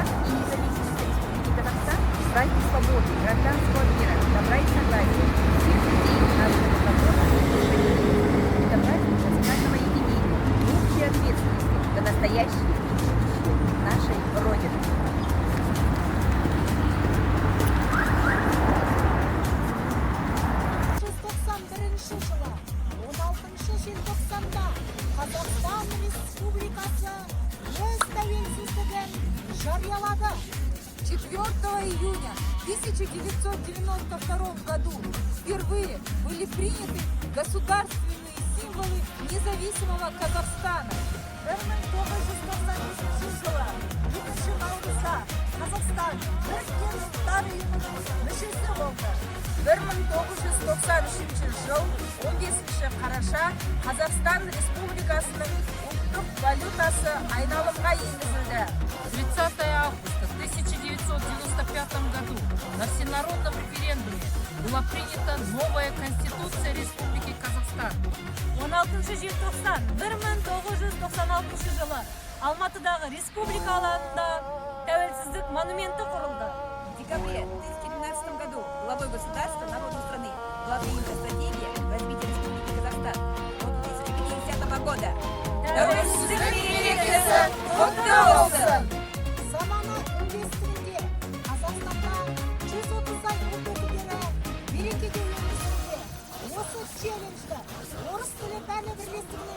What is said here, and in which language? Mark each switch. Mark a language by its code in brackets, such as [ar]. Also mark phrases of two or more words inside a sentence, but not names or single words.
[ru] И независимость Республики Казахстан – праздник свободы, гражданского мира, добра и согласия, всех людей нашего народа и решения. Это праздник национального единения, общей ответственности за настоящее нашей Родины. [kk] Қазақстан Республикасы өз тәуелсіздігін жариялады. [ru] 4 июня 1992 году впервые были приняты государственные символы независимого Казахстана. [kk] 1993 жылы 2 наурызда Қазақстан Біріккен Ұлттар Ұйымының мүшесі болды. 1993 жыл 15 қараша Қазақстан Республикасының ұлттық валютасы айналымға енгізілді. [ru] 30 августа 1995 году на всенародном референдуме была принята новая Конституция Республики Казахстан. [kk] 16 желтоқсан 1996 жылы Алматыдағы республика алаңында тәуелсіздік монументі құрылды. [ru] В декабре 2012 году главой государства народной страны была принята стратегия развития Республики Казахстан до 2050 года. [kk] Тәуелсіздік мерекесі құтты болсын! Замана үндестігінде Қазақстанда 130 ай өтетілері мерекеде өмір сүруде. Осы челленджді орыс тілі пәні бірлестігі